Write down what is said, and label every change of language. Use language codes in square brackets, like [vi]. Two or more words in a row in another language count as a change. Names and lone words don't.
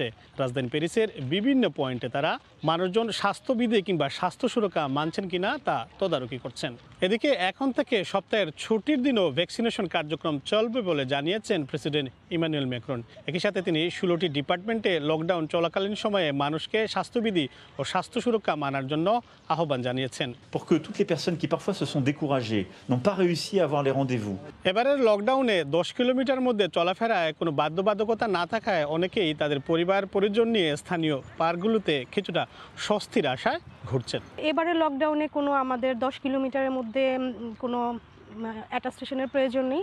[bn] রাজধানী প্যারিসের বিভিন্ন পয়েন্টে তারা মানুষজন স্বাস্থ্যবিধি কিংবা স্বাস্থ্য সুরক্ষা মানছেন কিনা তা তদারকি করছেন। এদিকে এখন থেকে সপ্তাহের ছুটির দিনও ভ্যাকসিনেশন কার্যক্রম চলবে বলে জানিয়েছেন প্রেসিডেন্ট ইমানুয়েল ম্যাক্রন। একই সাথে তিনি 16টি ডিপার্টমেন্টে লকডাউন চলাকালীন সময়ে মানুষকে স্বাস্থ্যবিধি ও স্বাস্থ্য সুরক্ষা মানার জন্য আহ্বান জানিয়েছেন। [fr] Pour que toutes les personnes qui parfois se sont découragées, n'ont pas réussi à avoir les rendez-vous. [bn] এবারের লকডাউনে 10 কিলোমিটার মধ্যে চলাফেরায় কোনো বাধ্যবাধকতা না থাকায় অনেকেই তাদের পরিবার পরিজন নিয়ে স্থানীয় পার্কগুলোতে কিছুটা স্বস্তির আশায় ঘুরছেন। এবারে লকডাউনে কোনো আমাদের 10 কিলোমিটারের মধ্যে কোনো অ্যাটাস্টেশনের প্রয়োজন নেই।